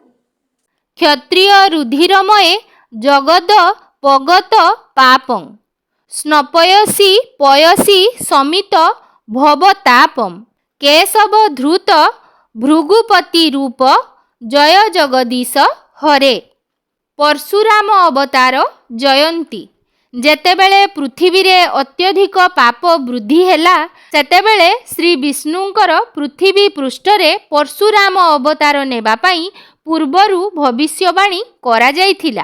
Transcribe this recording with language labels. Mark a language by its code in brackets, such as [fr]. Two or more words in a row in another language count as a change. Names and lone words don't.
[sa] क्षत्रिय रुधिरमये जगद पगत पापं स्नपयसि पयसि समित भवतापं केशव धृत भृगुपति रूप जय जगदीश हरे। [or] ପରଶୁରାମ ଅବତାର ଜୟନ୍ତୀ। ଯେତେବେଳେ ପୃଥିବୀ ରେ ଅତ୍ୟଧିକ ପାପ ବୃଦ୍ଧି ହେଲା ସେତେବେଳେ ଶ୍ରୀ ବିଷ୍ଣୁଙ୍କର ପୃଥିବୀ ପୃଷ୍ଠରେ ପରଶୁରାମ ଅବତାର ନେବା ପାଇଁ ପୂର୍ବରୁ ଭବିଷ୍ୟବାଣୀ କରା ଯାଇଥିଲା।